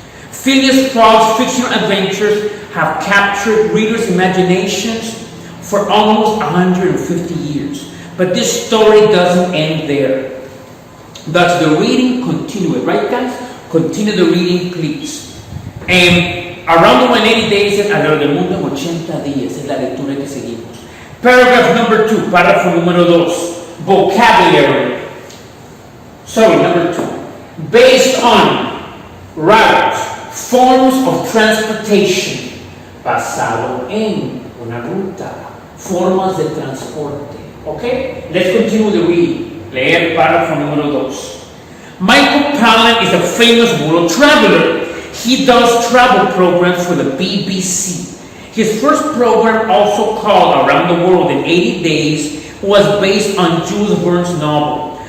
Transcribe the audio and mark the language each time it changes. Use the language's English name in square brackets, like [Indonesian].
[English] Phileas Fogg's fictional adventures have captured readers' imaginations for almost 150 years. But this story doesn't end there. Thus the reading continues, right guys? Continue the reading, please. Around the world in 80 days, [Spanish] alrededor del mundo en 80 días, es la lectura que seguimos. [English] Paragraph number 2, [Spanish] párrafo número 2, [English] vocabulary. Number 2. Based on route, forms of transportation. [Spanish] Basado en una ruta, formas de transporte. [English] Okay? Let's continue the reading. [Spanish] Leer párrafo número 2. [English] Michael Palin is a famous world traveler. He does travel programs for the BBC. His first program, also called Around the World in 80 Days, was based on Jules Verne's novel.